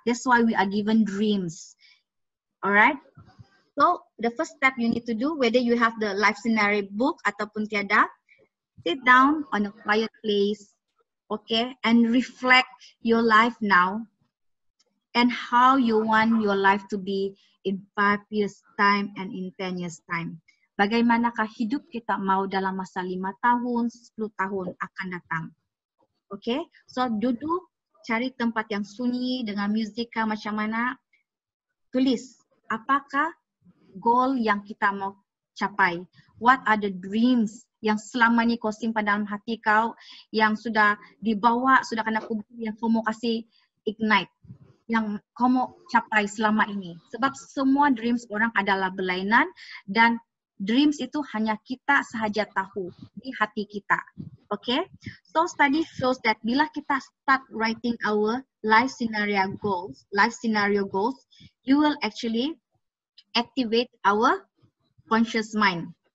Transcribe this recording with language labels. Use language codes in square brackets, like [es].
[en] That's why we are given dreams. All right. So the first step you need to do, whether you have the life scenario book [ms] ataupun tiada, [en] sit down on a quiet place, okay, and reflect your life now and how you want your life to be in 5 years time and in 10 years time. [ms] Bagaimanakah hidup kita mau dalam masa 5 tahun, 10 tahun akan datang. Okay, so duduk, cari tempat yang sunyi dengan musik macam mana, tulis apakah goal yang kita mau capai, [en] what are the dreams [ms] yang selama ni kau simpan dalam hati kau, yang sudah dibawa, sudah kena kubur, yang kau mau kasih ignite, yang kau mau capai selama ini. Sebab semua dreams orang adalah berlainan dan dreams itu hanya kita sahaja tahu di hati kita. [en] Okay, so study shows that [ms] bila kita [en] start writing our life scenario goals, you will actually activate our conscious mind.